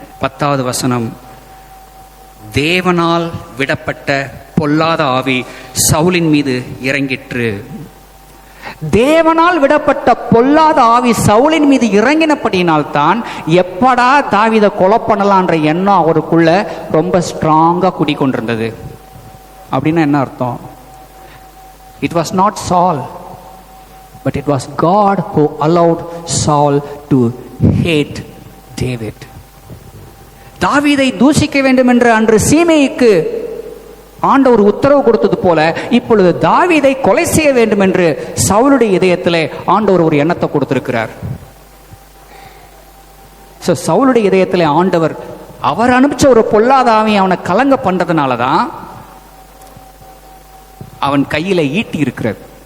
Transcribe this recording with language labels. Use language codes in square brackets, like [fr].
[ta] 10வது வசனம், தேவனால் விடப்பட்ட பொல்லாத ஆவி சவுலின் மீது இறங்கிற்று. தேவனால் விடப்பட்ட பொல்லாத ஆவி சவுலின் மீது இறங்கினபடியினால் தான் எப்படா தாவீதை கொலை பண்ணலான்ற எண்ணம் அவருக்குள்ள ரொம்ப ஸ்ட்ராங்கா குடிக்கொண்டிருந்தது. அப்படின்னா என்ன அர்த்தம்? [en] It was not Saul, but it was God who allowed Saul to hate David. [ta] தாவீதை தூஷிக்க வேண்டும் என்று அன்று சீமேயிக்கு ஆண்டவர் உத்தரவு கொடுத்தது போல இப்பொழுது தாவீதை கொலை செய்ய வேண்டும் என்று சவுலுடைய இதயத்திலே ஆண்டவர் ஒரு எண்ணத்தை கொடுத்திருக்கிறார். சவுலுடைய இதயத்திலே ஆண்டவர் அவர் அனுப்பிச்ச ஒரு பொல்லாத ஆவியை அவனை கலங்க பண்றதுனாலதான் அவன் கையில ஈட்டி இருக்கிறது.